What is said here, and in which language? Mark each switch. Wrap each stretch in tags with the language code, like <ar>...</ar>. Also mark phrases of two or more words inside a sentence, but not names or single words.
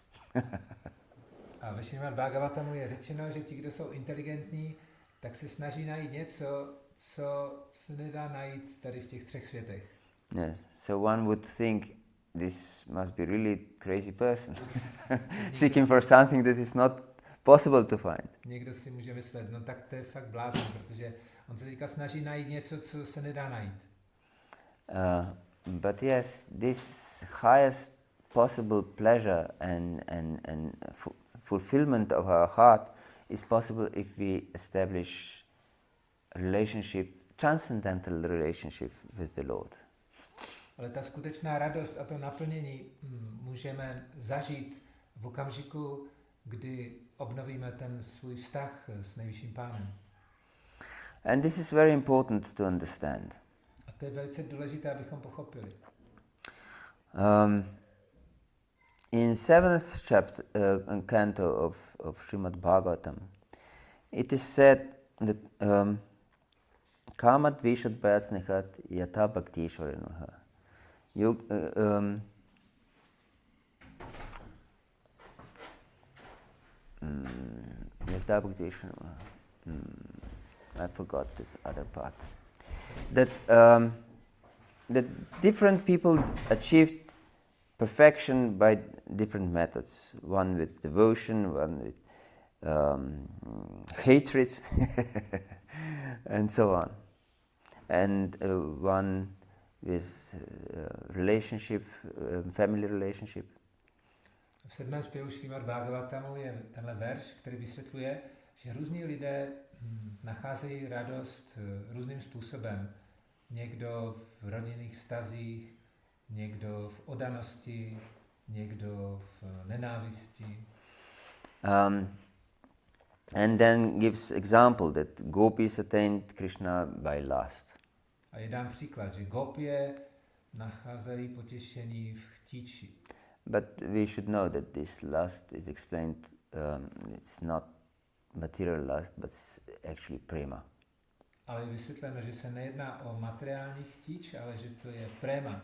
<cs>A ve Srimad Bhagavatamu je řečeno, že ti, kdo jsou inteligentní, tak se snaží najít něco, co se nedá najít tady v těch třech světech.</cs> <en>Yes. So one would think this must be really crazy person seeking for something that is not possible to find.</en> <cs>Někdo si může myslet, no tak to je fakt blázen, protože on se teďka snaží najít něco, co se nedá najít.</cs> <en>But yes, this highest possible pleasure and fulfillment of our heart is possible if we establish a relationship, transcendental relationship with the Lord.</en> <cs>Ale ta skutečná radost a to naplnění můžeme zažít v okamžiku, kdy obnovíme ten svůj vztah s nejvyšším Pánem.</cs> <en>And this is very important to understand.</en> <cs>A to je velice důležité, abychom pochopili.</cs> <en>In 7th chapter, canto of Srimad Bhagavatam, it is said that</en> <sa>काम द्वेषद् भयस्नेहात् यथा भक्तीश्वरनः. यथा भक्तीश्वरनः.</sa> <en>I forgot the other part. That different people achieved perfection by different methods. One with devotion, one with hatred, and so on. And one with relationship, family relationship.</en> <cs>V 7. zpěvu Srimad Bhagavatamu je tenhle verš, který vysvětluje, že různí lidé nacházejí radost různým způsobem. Někdo v rodinných vztazích, někdo v oddanosti, někdo v nenávisti.</cs> <en>And then gives example that gopis attained Krishna by lust.</en> <cs>A je dám příklad, že gopie nacházejí potěšení v chtíči.</cs> <en>But we should know that this lust is explained, it's not material lust, but it's actually prema.</en> <cs>Ale je vysvětleno, že se nejedná o materiální chtíč, ale že to je prema.</cs>